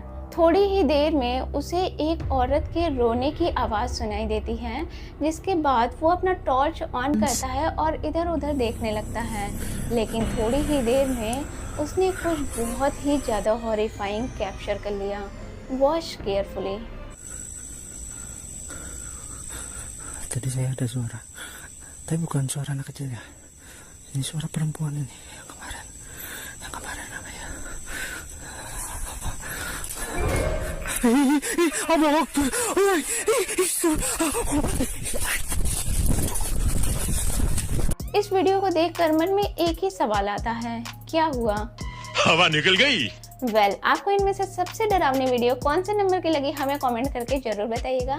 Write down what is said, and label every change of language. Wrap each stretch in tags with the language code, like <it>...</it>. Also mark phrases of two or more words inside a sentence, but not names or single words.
<hi>थोड़ी ही देर में उसे एक औरत के रोने की आवाज़ सुनाई देती है, जिसके बाद वो अपना टॉर्च ऑन करता है और इधर उधर देखने लगता है। लेकिन थोड़ी ही देर में उसने कुछ बहुत ही ज़्यादा</hi> <en>horrifying capture</en> <hi>कर लिया।</hi> <en>watch carefully.</en> <id>Tadi saya ada suara, tapi bukan suara anak kecil ya. Ini suara perempuan ini yang kemarin namanya.</id> <ar>الله أكبر.</ar> <hi>इस वीडियो को देखकर मन में एक ही सवाल आता है, क्या हुआ? हवा निकल गई। आपको इनमें से सबसे डरावनी वीडियो कौन से नंबर की लगी हमें कमेंट करके जरूर बताइएगा।</hi>